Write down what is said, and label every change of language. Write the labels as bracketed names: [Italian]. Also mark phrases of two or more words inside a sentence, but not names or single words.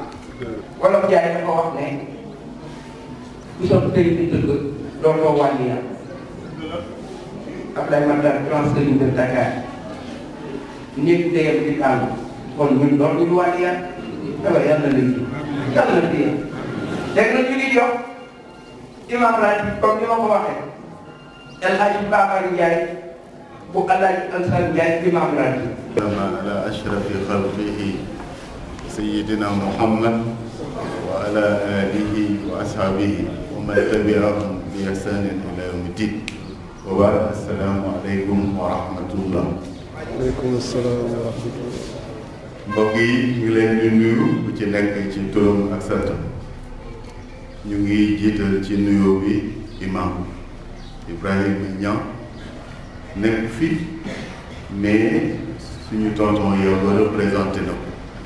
[Wolof] wala jaay dafa wax ne bisoon tey di dëgg dootoo wàlli yàlla Abdoulaye Makhtar grand sëriñ de Dakar néeg ndeyam di tàll kon ñun doon ñu wàlli yàlla dama yàlla lay yàlla téye léegi nag ñu ngi jox imam laaj comme ni ma ko waxee El Hadj Bakar Ndiaye bu El Hadj Alassane Ndiaye imam laaj [Arabic] على أشرف خلقه سيدنا محمد وعلى آله وأصحابه ومن تبعهم بإحسان إلى يوم الدين وبعد السلام عليكم ورحمة الله. وعليكم السلام ورحمة الله. [Wolof] mbokk yi ñu ngi leen di nuyu bu ci nekk ci turam ak santam ñu ngi jiital ci nuyoo bi imam Ibrahima Niang nekk fi mais suñu tonton yow ba représenté na ko